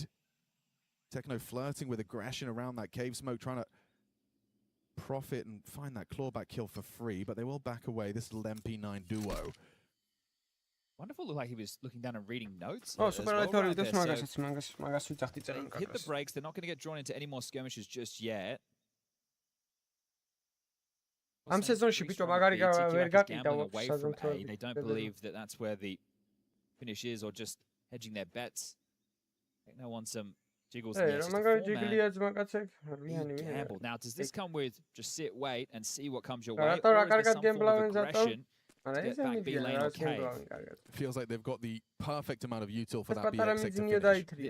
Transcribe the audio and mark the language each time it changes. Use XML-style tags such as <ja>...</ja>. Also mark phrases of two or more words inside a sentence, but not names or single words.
<en>Techno flirting with aggression around that cave smoke, trying to profit and find that clawback kill for free, but they will back away. This little MP9 duo. Wonderful looked like he was looking down and reading notes. Oh, super hit the brakes. They're not going to get drawn into any more skirmishes just yet.</en> <ka>Am sezonში ბიჭო მაგარი ვერ გაკიდა</ka> <en>They don't believe that that's where the finish is, or just hedging their bets. No one some jiggles. Gamble. Now, does this come with just sit, wait, and see what comes your way? Or is there some form of aggression? Feels like they've got the perfect amount of util for that BX to finish.</en>